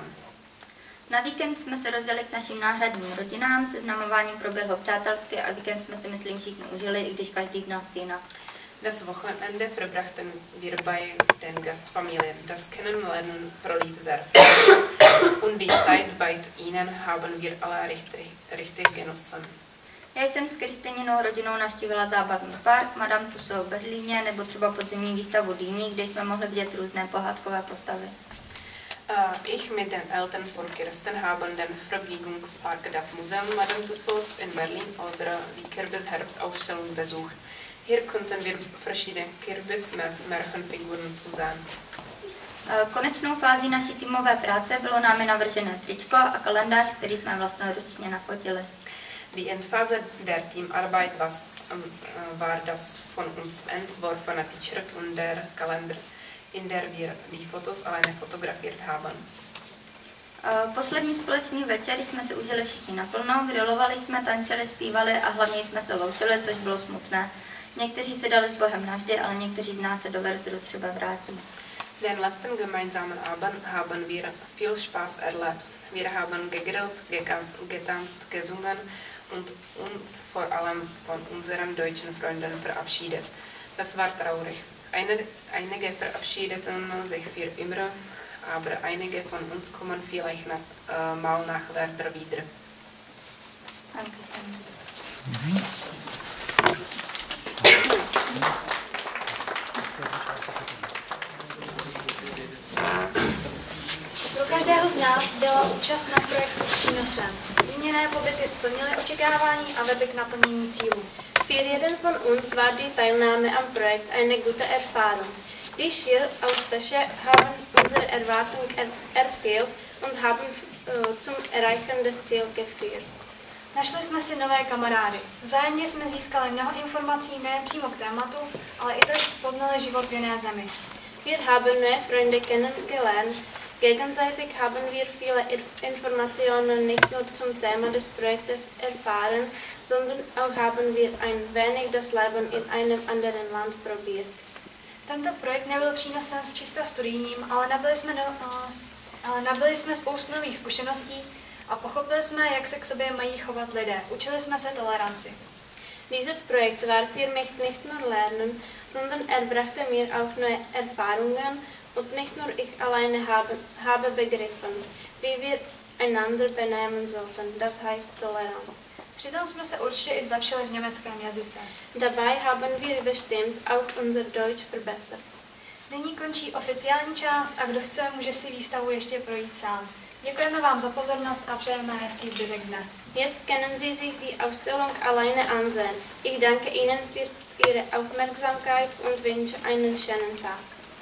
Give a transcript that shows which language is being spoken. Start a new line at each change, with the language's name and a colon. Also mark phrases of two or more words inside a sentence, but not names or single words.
Czech: Na víkend jsme se rozjeli k našim náhradním rodinám, seznamováním proběhlo přátelsky a víkend jsme si myslím všichni užili, i když každý z nás jinak.
German: Das Wochenende verbrachten wir bei den Gastfamilien. Das Kennenlernen verlief sehr viel und die Zeit bei ihnen haben wir alle richtig genossen.
Czech: Já jsem s Kristýninou rodinou navštívila zábavní park, Madame Tussauds v Berlíně nebo třeba podzimní výstavu Dýní, kde jsme mohli vidět různé pohádkové postavy.
German: Ich mit den Eltern von Kirsten haben den Vergnügungspark das Museum Madame Tussauds in Berlin oder die Kirmes-Herbstausstellung besucht. Hier konnten wir verschiedene Kirmes-Märchenfiguren zu sehen.
Czech: Konečnou fází naší týmové práce bylo námi navržené tričko a kalendář, který jsme vlastnoručně nafotili.
German: Die Endphase der Teamarbeit war das von uns entworfene T-Shirt und der Kalender, in der wir die Fotos alleine fotografiert haben.
Czech: Poslední společný večer jsme si užili všichni naplno, grilovali jsme, tančili, zpívali a hlavně jsme se loučili, což bylo smutné. Někteří se dali s Bohem navždy, ale někteří z nás se do Verdru třeba vrátí.
German: Den letzten gemeinsamen Abend haben wir viel Spaß erlebt. Wir haben gegrillt, getanzt, gesungen und uns vor allem von unseren deutschen Freunden verabschiedet. Das war traurig. Einige verabschiedeten sich für immer, aber einige von uns kommen vielleicht mal nach Verdr wieder. Danke.
Czech: Pro každého z nás byla účast na projektu přínosem. Zmíněné pobyty splnily očekávání a vedly k naplnění cílů.
German: Für jeden von uns war die Teilnahme am Projekt eine gute Erfahrung. Die schier Austausche haben unsere Erwartungen erfüllt und haben zum Erreichen des Ziels geführt.
Czech: Našli jsme si nové kamarády. Vzájemně jsme získali mnoho informací nejen přímo k tématu, ale i tak poznali život v jiné zemi.
German: Wir haben neue Freunde kennengelernt. Gegenseitig haben wir viele Informationen nicht nur zum Thema des Projektes erfahren, sondern auch haben wir ein wenig das Leben in einem anderen Land probiert.
Czech: Tento projekt nebyl přínosem s čista studijním, ale nabili jsme spoustu nových zkušeností a pochopili jsme, jak se k sobě mají chovat lidé. Učili jsme se toleranci.
German: Dieses Projekt war für mich nicht nur Lernen, sondern brachte mir auch neue Erfahrungen und nicht nur ich alleine habe begriffen, wie wir einander benehmen sollten, das heißt Toleranz.
Czech: Přitom jsme se určitě i zlepšili v německém jazyce.
German: Dabei haben wir bestimmt auch unser Deutsch verbessert.
Czech: Nyní končí oficiální část a kdo chce, může si výstavu ještě projít sám. Děkujeme vám za pozornost a přejeme hezký zbytek dne.
German: Jetzt können Sie sich die Ausstellung alleine ansehen. Ich danke Ihnen für Ihre Aufmerksamkeit und wünsche einen schönen Tag.